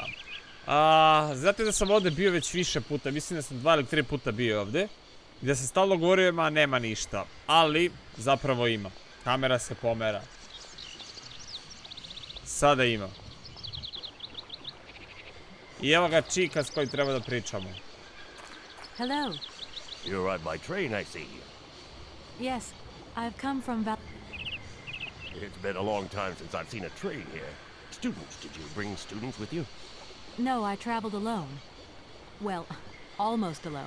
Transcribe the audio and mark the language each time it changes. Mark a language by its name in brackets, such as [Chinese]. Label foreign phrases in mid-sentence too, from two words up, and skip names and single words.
[Serbian] Znate da sam ovdje bio već više puta, mislim da sam 2 ili 3 puta bio ovdje. Gdje sam stalno govorio, ma nema ništa, ali zapravo ima. Kamera se pomera. Sada ima. I evo ga čika s kojim treba da pričamo. [English] Hello. You arrived by train, I see. Yes, I've come from It's been a long time since I've seen a train here. Students, did you bring students with you? No, I traveled alone. Well, almost alone.